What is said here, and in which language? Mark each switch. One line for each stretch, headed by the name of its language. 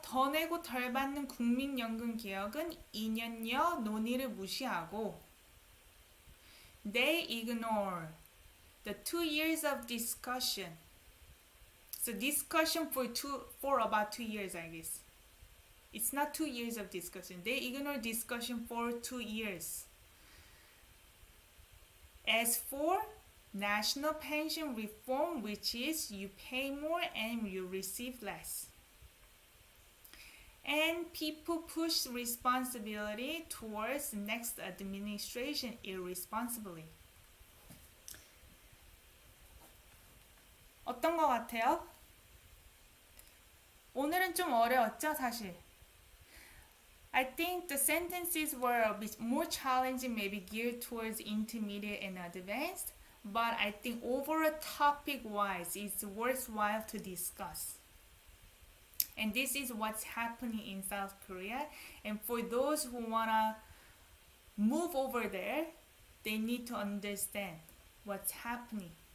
Korean: 더 내고 덜 받는 국민연금 개혁은 2년여 논의를 무시하고
English: They ignore the 2 years of discussion. So discussion for about 2 years, I guess. It's not 2 years of discussion. They ignore discussion for 2 years. As for national pension reform, which is you pay more and you receive less. And people push responsibility towards next administration irresponsibly.
Korean: 어떤 것 같아요? 오늘은 좀 어려웠죠, 사실.
English: I think the sentences were a bit more challenging, maybe geared towards intermediate and advanced, but I think overall topic-wise, it's worthwhile to discuss. And this is what's happening in South Korea. And for those who wanna move over there, they need to understand what's happening.